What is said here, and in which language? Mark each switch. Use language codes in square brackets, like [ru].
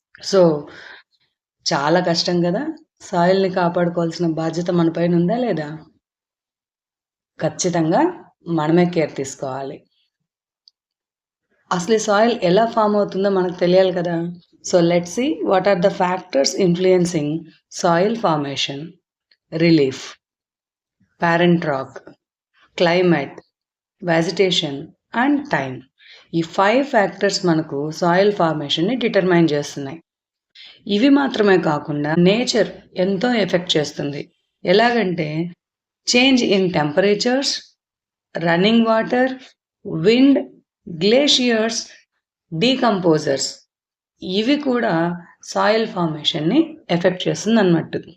[te] So చాలా కష్టం కదా. సాయిల్ని కాపాడుకోవాల్సిన బాధ్యత మన పైన ఉందా లేదా? ఖచ్చితంగా మనమే కేర్ తీసుకోవాలి. అసలు సాయిల్ ఎలా ఫామ్ అవుతుందో మనకు తెలియాలి కదా. [en] So let's see what are the factors influencing soil formation. Relief, parent rock, climate, vegetation and time. [te] ఈ 5 ఫ్యాక్టర్స్ మనకు సాయిల్ ఫార్మేషన్ని డిటర్మైన్ చేస్తున్నాయి. ఇవి మాత్రమే కాకుండా నేచర్ ఎంతో ఎఫెక్ట్ చేస్తుంది. ఎలాగంటే change in temperatures, running water, wind, glaciers, decomposers, ఇవి కూడా సాయిల్ ఫార్మేషన్ని ఎఫెక్ట్ చేస్తుంది అన్నట్టు.